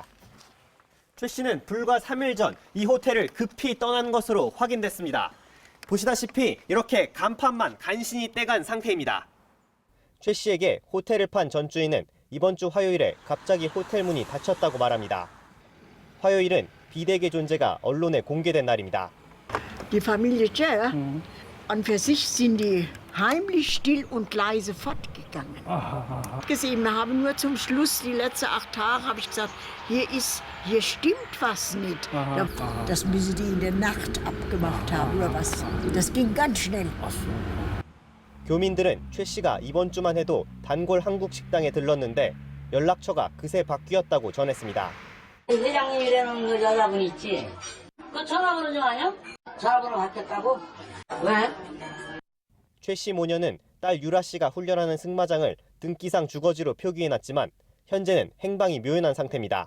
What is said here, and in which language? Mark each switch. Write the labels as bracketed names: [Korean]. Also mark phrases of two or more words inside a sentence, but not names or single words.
[Korean] 최 씨는 불과 3일 전 이 호텔을 급히 떠난 것으로 확인됐습니다. 보시다시피 이렇게 간판만 간신히 떼간 상태입니다. 최 씨에게 호텔을 판 전주인은 이번 주 화요일에 갑자기 호텔 문이 닫혔다고 말합니다. 화요일은 비덱의 존재가 언론에 공개된 날입니다. [German] Die Familie Tschä, an für sich sind die heimlich still und leise fortgegangen. Gesehen, wir haben nur zum Schluss, die letzten 8 Tage, habe ich gesagt, hier stimmt was nicht. Das müssen die in der Nacht abgemacht haben oder was. Das ging ganz schnell. [Korean] 교민들은 최 씨가 이번 주만 해도 단골 한국 식당에 들렀는데 연락처가 그새 바뀌었다고 전했습니다. 회장님이라는 여자분 있지? 그 전화번호 좀 아냐? 전화번호 바뀌었다고? 왜? 최 씨 모녀는 딸 유라 씨가 훈련하는 승마장을 등기상 주거지로 표기해놨지만 현재는 행방이 묘연한 상태입니다.